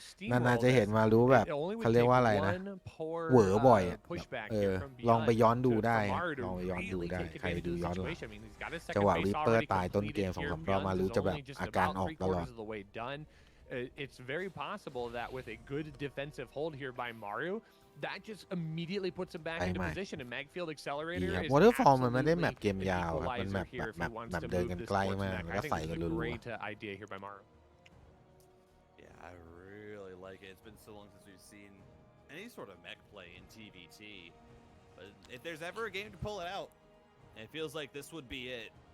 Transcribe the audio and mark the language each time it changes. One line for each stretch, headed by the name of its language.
Thai: นานๆจะเห็นมารู้แบบเขาเรียกว่าอะไรนะเหวอบ่อยลองไปย้อนดูได้ลองไปย้อนดูได้ใครดูย้อนหลังจังหวะลิปเปอร์ตายต้นเกม2-3 รอบมารู้จะแบบอาการออกตลอด
English: It's very possible that with a good defensive hold here by Maru, that just immediately puts him back into position. And Magfield Accelerator is
Thai: Waterfall มันไม่ได้แมปเกมยาวครับมันแบบเดินกันใกล้มากแล้วใส่กันรัว
English: Great idea here by Maru. Yeah, I really like it. It's been so long since we've seen any sort of mech play in TVT. But if there's ever a game to pull it out, it feels like this would be it.